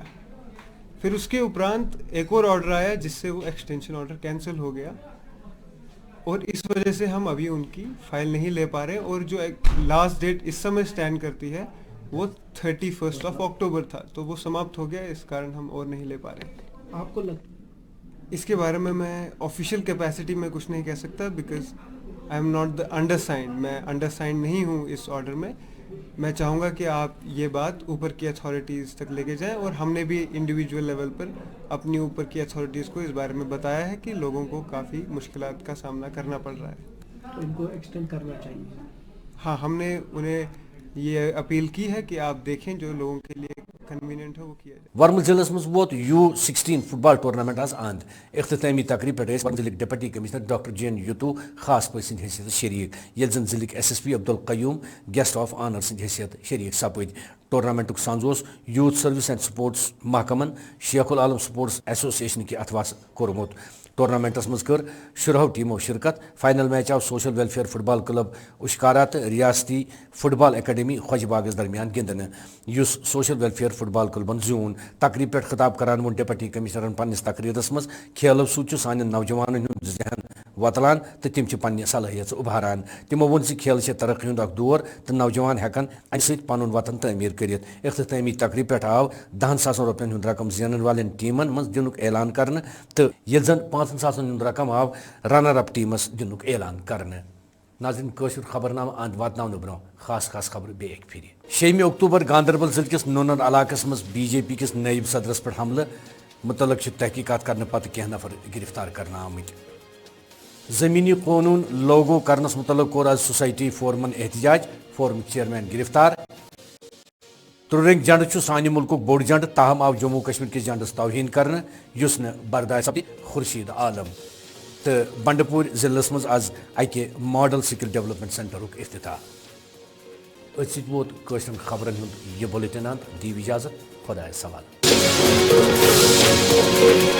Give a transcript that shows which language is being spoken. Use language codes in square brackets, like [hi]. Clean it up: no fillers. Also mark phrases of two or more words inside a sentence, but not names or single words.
[hi] फिर उसके उपरांत एक और ऑर्डर आया जिससे वो [en] extension order cancel [hi] हो गया, और इस वजह से हम अभी उनकी फाइल नहीं ले पा रहे। और जो एक [en] last date [hi] इस समय स्टैंड करती है वो 31 अक्टूबर था, तो वो समाप्त हो गया, इस कारण हम और नहीं ले पा रहे। आपको इसके बारे में मैं [en] official capacity [hi] में कुछ नहीं कह सकता, [en] because I am not the undersigned, [hi] मैं अंडरसाइंड नहीं हूँ इस ऑर्डर में। मैं चाहूँगा कि आप ये बात ऊपर की अथॉरिटीज़ तक लेके जाएं, और हमने भी [en] individual level [hi] पर अपनी ऊपर की अथॉरिटीज़ को इस बारे में बताया है कि लोगों को काफ़ी मुश्किलात का सामना करना पड़ रहा है। तो इनको एक्सटेंड करना चाहिए। हाँ, हमने उन्हें ये अपील की है कि आप देखें जो लोगों के लिए कन्वीनियंट हो वो किया जाए। [ks] वर्मल जिले मज वोत [en] U16 football tournament [ks] आज अंद इख्तितामी तकरीब पे वर्मल जिले [en] deputy commissioner [ks] डॉक्टर जैन युतू खास पे सद हैसियत शरीक ये जन जिले SSP अब्दुल कयूम [en] guest of honour [ks] सद हैसियत शरीक सपद टूर्नामेंट सांज [en] youth service and sports [ks] महकमन शेखुल आलम [en] sports association [ks] की अथवास कोरमुत टूर्नामेंटस मज कर 13 टीमों शिरकत [en] final match [ks] आव [en] social welfare football [ks] क्लब उशकारा तो रियासती [en] football academy [ks] खोजबागस दरमियान गिंदन युस [en] social welfare football [ks] क्लबन जून तकरीब पे खिताब करान वो डिप्टी कमिश्नरन पन्निस तकरीरस मज खेलों सूच सान नौजवान हुंद जहन वतलान तो तिम पन्ने सलाहियत उभारान तिमो वोन खेल तरक्की हुंद अख दौर तो नौजवान हेकन अमि सत पनुन वतन तमीर करित इख्तितामी तकरीब पे आव 10,000 रुपयन हुंद रकम ज़ेनन वालेन टीमन मज दिनुक ऐलान करने तो ये जन 5,000 हुंद रकम आव [en] runner up [ks] टीमस दिनुक ऐलान करने। नाज़रीन कशुर खबरनामा अंद वातनावन ब्रो खास खास खबर बे एक फिर 6 अक्टूबर गांधरबल जिले किस नोनर इलाकस मज BJP किस नायब सदरस पे हमले मुतलक तहकीकात करने पत कह नफर गिरफ्तार करना आमत ज़मीनी कानून लागू करनस मुतलक कोर आज सोसाइटी फोरमन एहतजाज फोरम चेयरमैन गिरफ्तार त्रुरंग झंड सानि मुल्कुक बोड़ झंड ताहम आव जम्मू कश्मीर किस झंडस तौहीन करने युस न बर्दाश्त खुर्शीद आलम तो बंडपुर जिलस मज आज अके [en] model skill development centre [ks] इफ्तिताह अत वोत खबरन हुंद यह बुलेटिन अंत दी इजाजत खुदा सवाल।